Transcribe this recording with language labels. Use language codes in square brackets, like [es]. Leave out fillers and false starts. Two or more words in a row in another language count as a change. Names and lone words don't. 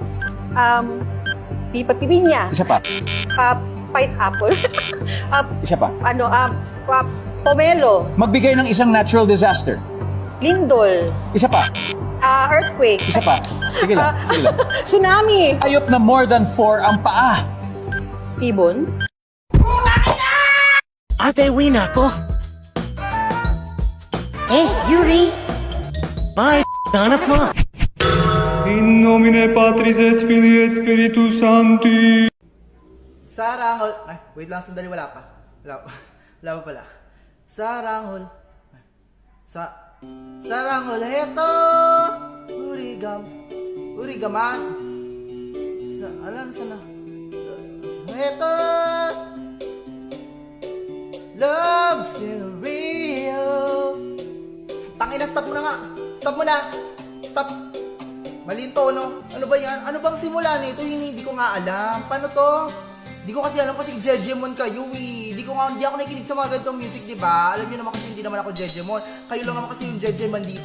[tl] Pipinya, Isa pa. pineapple, Isa pa. pomelo, Magbigay ng isang [en] natural disaster. [tl] lindol, Isa pa. earthquake, Isa pa. Sige lang. Sige lang. tsunami, Ayop na [en] more than 4 [tl] ang paa. ibon, Ate, uwi na ako. Yuri. Bye, hanap mo. [la] In nomine Patris et Filii et Spiritus Sancti. [tl] Sarangol. Ay, wait lang, sandali, wala pa. Wala pa pala. Sarangol. Sarangol, heto! Urigaman. Sana? Heto! [en] Love's in Rio. [tl] Tangina, stop mo na nga. Stop mo na. Stop. Mali yung tono. Ano ba yan? Ano bang simula nito? Hindi ko nga alam. Paano to? Hindi ko kasi alam kasi Jejemon kayo eh. Hindi ko hindi ako nakikinig sa mga ganitong music, di ba? Alam niyo naman kasi hindi naman ako Jejemon. Kayo lang naman kasi yung Jejemon dito.